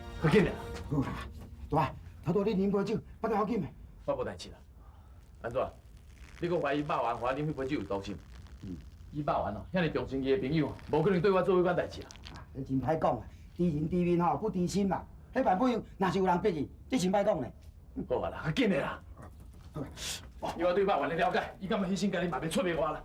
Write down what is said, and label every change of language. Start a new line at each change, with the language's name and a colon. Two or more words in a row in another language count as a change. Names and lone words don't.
Min Nan Chinese: 紧的。好啦，大，头拄你啉杯酒，不得要紧的。我无代志啦。安怎？你搁怀疑肉丸和我啉迄杯酒有毒性？伊肉丸哦，遐尼重情义的朋友，无可能对我做迄款代志啦。你真歹讲啊，知人知面吼，不知心啦。迄万不样，若是有人逼伊，你真歹讲呢。好啊啦，较紧的啦。以我对肉丸的了解，伊敢要牺牲家己，嘛袂出卖我啦。